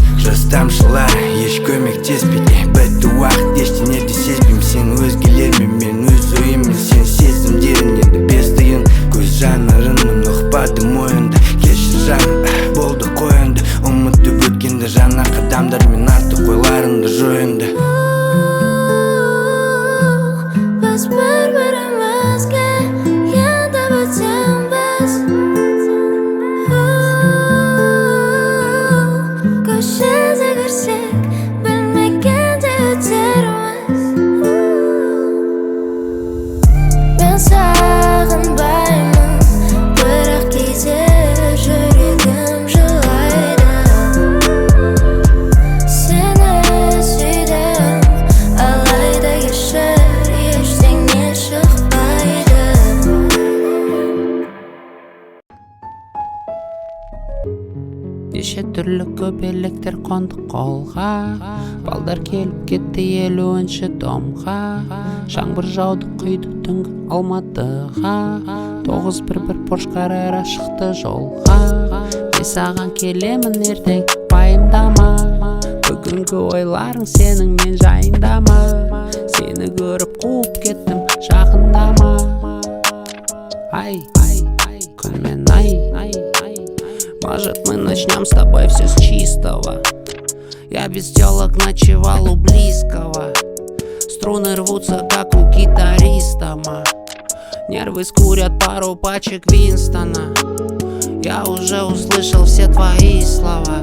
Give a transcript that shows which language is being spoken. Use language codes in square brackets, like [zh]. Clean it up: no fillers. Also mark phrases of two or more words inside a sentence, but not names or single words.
[kk] Жас тамшылар еш көмектеспейді. Бітті уақыт ештеңе де сезбеймін. Сен өзгелермен мен өз ойыммен. Сен сезімдерін енді бес тиын. Көз жанарыңнан ұқпады мойынды. Кешір жаным болды қойынды. Ұмытып өткенді жаңа қадамдармен артық ойларыңды жойынды. [uz] Biz bir-birimizga yetib o'tamiz. Ko'shib yursak bilmaganda o'tarmiz. Men sog'inmayman, biroq kechir yuragim yig'laydi. Seni suydim, alayda yashar. [kk] Неше түрлі көбелектер қондық қолға, балдар келіп кетті 50-ші домға. Жаңбыр жауды құйды түнгі Алматыға, 911 Porsche Carrera шықты жолға. Мен саған келемін ертең, пайымдама, бүгінгі ойларың сенің мен жайындама. Сені көріп қуып кеттім, жақындама. Ай, күн мен ай. [ru] Может, мы начнем с тобой все с чистого. Я без телок ночевал у близкого. Струны рвутся, как у гитариста. Нервы скурят пару пачек Винстона. Я уже услышал все твои слова.